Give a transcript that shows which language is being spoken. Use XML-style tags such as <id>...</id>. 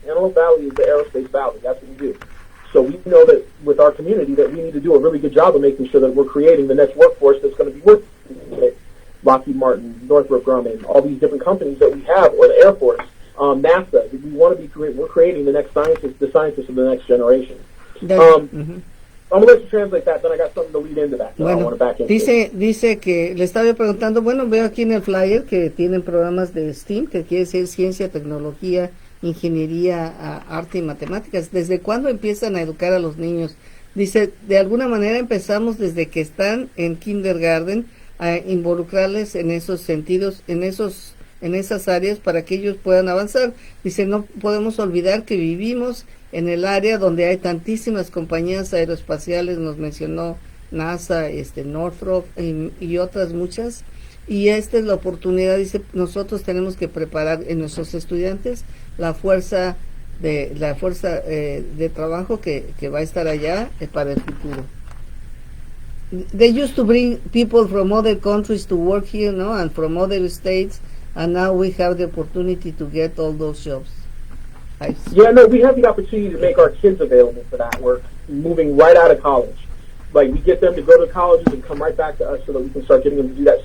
<en>Antelope Valley is the Aerospace Valley. That's what we do. So we know that with our community that we need to do a really good job of making sure that we're creating the next workforce that's going to be working with Lockheed Martin, Northrop Grumman, all these different companies that we have, or the Air Force. NASA. We want to we're creating the next scientists of the next generation. I'm going to let you translate that, then I got something to lead into that. So I want to back into</en> <es>dice que le estaba preguntando, bueno, veo aquí en el flyer que tienen programas de STEAM, que quiere decir ciencia, tecnología, ingeniería, arte y matemáticas. ¿Desde cuándo empiezan a educar a los niños? Dice, de alguna manera empezamos desde que están en kindergarten a involucrarles en esos sentidos, en esos en esas áreas para que ellos puedan avanzar. Dice, no podemos olvidar que vivimos en el área donde hay tantísimas compañías aeroespaciales, nos mencionó NASA, Northrop y otras muchas, y esta es la oportunidad, dice, nosotros tenemos que preparar en nuestros estudiantes la fuerza de trabajo que va a estar allá para el futuro.</es> <en>They used to bring people from other countries to work here, no, and from other states, and now we have the opportunity to get all those jobs. Yeah, no, we have the opportunity to make our kids available for that work, moving right out of college. Like, we get them to go to colleges and come right back to us so that we can start getting them to do that.</en>